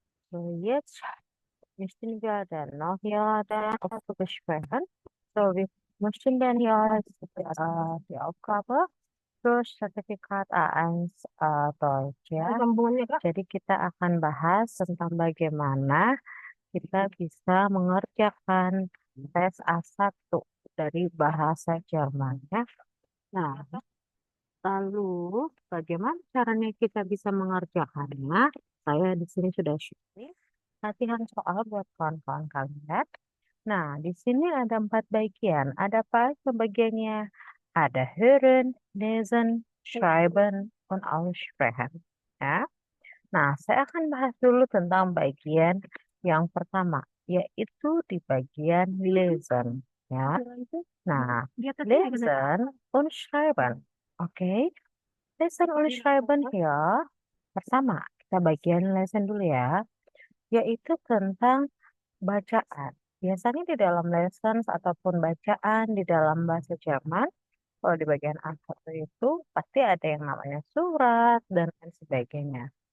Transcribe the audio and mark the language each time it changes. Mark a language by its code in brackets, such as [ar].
[de] So, jetzt möchten wir dann noch hier dann Aufgabe besprechen. So, wir möchten dann hier die Aufgabe für Sertifikat A1 Deutsch ya. [id] Jadi kita akan bahas tentang bagaimana kita bisa mengerjakan tes A1 dari bahasa Jerman ya. Nah, lalu, bagaimana caranya kita bisa mengerjakannya? Saya di sini sudah share latihan soal buat kawan-kawan kalian. Nah, di sini ada 4 bagian. Ada apa aja bagiannya? Ada hören, lesen, schreiben, und aussprechen. Ya. Nah, saya akan bahas dulu tentang bagian yang pertama, yaitu di bagian lesen. Ya. Nah, lesen und schreiben. Oke. Lesen und schreiben ya. Pertama, kita bagian lesen dulu ya, yaitu tentang bacaan. Biasanya di dalam lessons ataupun bacaan di dalam bahasa Jerman, kalau di bagian A1 itu pasti ada yang namanya surat dan lain sebagainya.